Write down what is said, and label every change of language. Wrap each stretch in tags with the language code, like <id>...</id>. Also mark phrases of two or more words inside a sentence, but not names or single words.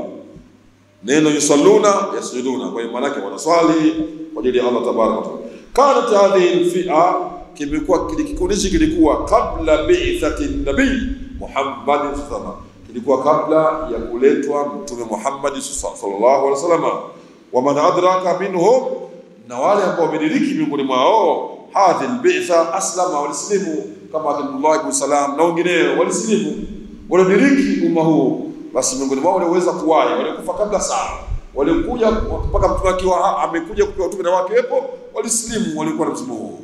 <sw>Neno</sw> <ar>يصلون يسجدون,</ar> <sw>kwa hiyo maana yake wanaswali kwa ajili ya</sw> <ar>الله تبارك وتعالى. كانت هذه الفئة,</ar> <sw>kimekuwa kikundi kilikuwa kabla</sw> <ar>بعثة النبي محمد صلى الله عليه وسلم,</ar> <sw>kilikuwa kabla ya kuletwa mtume Muhammad</sw> <ar>صلى الله عليه وسلم. ومن أدرك منهم,</ar> <sw>na wale ambao wamediriki miongoni mwao</sw> <ar>هذه البعثة أسلم,</ar> <sw>walislimu, kama Abdullah ibn Salam na wengineo walislimu, walidiriki umma huu. Basi miongoni mwao waliweza kuwaya, walikufa kabla sana, walikuja mpaka mtume akiwa amekuja kupewa utume na wake wepo, walislimu, walikuwa na msimu huu.</sw>